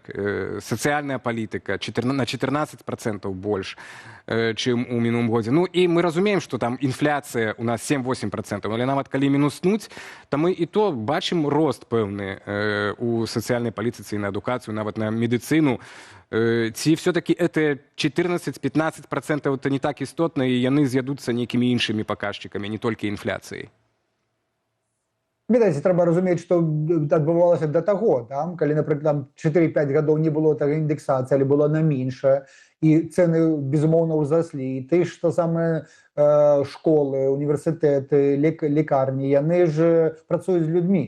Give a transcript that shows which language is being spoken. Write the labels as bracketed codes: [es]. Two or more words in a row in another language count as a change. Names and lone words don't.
[be] Сацыяльная палітыка на 14% больш, чым у мінулым годзе. Ну і мы разумеем, што там інфляцыя у нас 7-8%, але нават калі мінуснуць, то мы і то бачым рост пэўны у сацыяльнай палітыцы і на адукацыю, нават на медыцыну. Ці [ru] все-таки это 14-15% это [be] не так істотна, і яны з'ядуцца нейкімі іншымі паказчыкамі, не толькі інфляцыяй? Ведаеце, трэба разумець, што адбывалася да таго, там, калі, напрыклад, 4-5 гадоў не было такой індексацыі, але было на меншае, і цэны, безумоўна, ўзраслі. І ты што самыя школы, універсітэты, лекарні, яны ж працуюць з людзьмі.